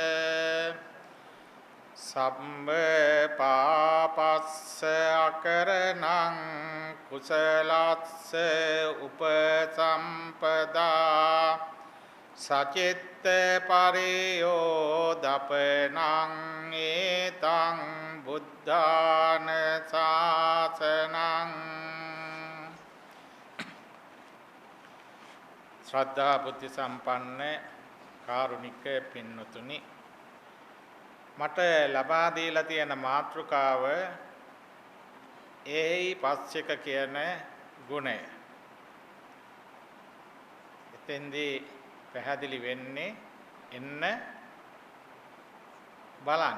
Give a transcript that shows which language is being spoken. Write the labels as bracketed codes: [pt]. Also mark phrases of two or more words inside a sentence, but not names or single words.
[pi] सब्ब पापस्स अकरणं कुशलस्स उपसम्पदा सचित्त परियोदपनं एतं बुद्धान शासनं [si] ශ්‍රද්ධා බුද්ධි සම්පන්න කාරුණික පින්වතුනි මට ලබා දීලා තියෙන මාතෘකාව ඒයි පස්සික කියන ගුණය. එතෙන්දී පැහැදිලි වෙන්නේ එන්න බලන්න.